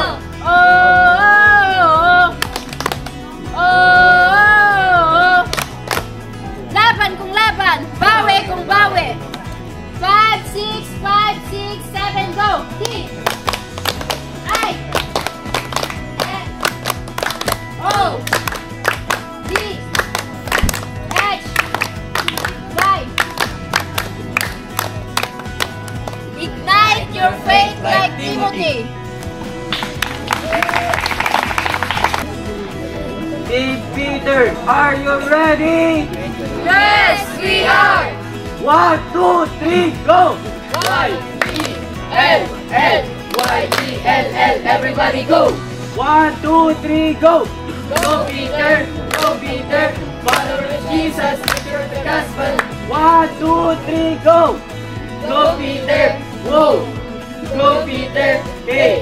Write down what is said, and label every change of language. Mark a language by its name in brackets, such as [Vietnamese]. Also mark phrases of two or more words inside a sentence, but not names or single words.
[Filipino] Oh, oh, oh, oh. Laban kung laban, bawi kung bawi. [English] 5, 6, 5, 6, 7, go! T, I, N, O, D, H, Y. Ignite your faith like Timothy. Big Peter, are you ready? Yes, we are. 1, 2, 3, go! Y-E-L-L-Y-E-L-L, everybody go! 1, 2, 3, go! Go Peter, follower of Jesus, secure the gospel. 1, 2, 3, go! Go Peter, whoa! Go Peter, hey!